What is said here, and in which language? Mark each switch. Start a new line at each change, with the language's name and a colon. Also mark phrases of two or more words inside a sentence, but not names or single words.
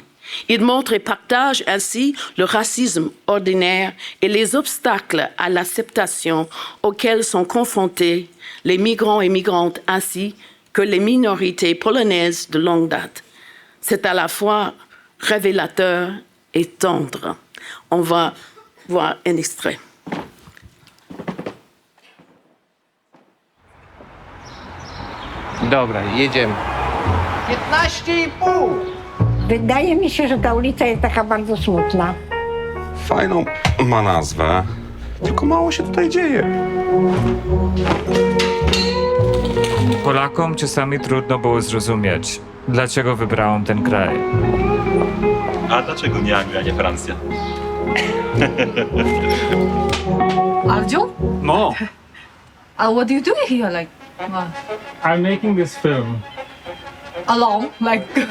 French: Il montre et partage ainsi le racisme ordinaire et les obstacles à l'acceptation auxquels sont confrontés les migrants et migrantes ainsi que les minorités polonaises de longue date. C'est à la fois révélateur et tendre. On va voir un extrait.
Polish: Dobra, jedziemy. 15,5. Wydaje mi się, że ta ulica jest taka bardzo smutna. Fajną ma nazwę, tylko mało się tutaj dzieje. Polakom czasami trudno było zrozumieć, dlaczego wybrałem ten kraj. A dlaczego nie Anglia, nie Francja? Arjun? No.
English: What do you do here? Like, I'm making this film. alone? Like.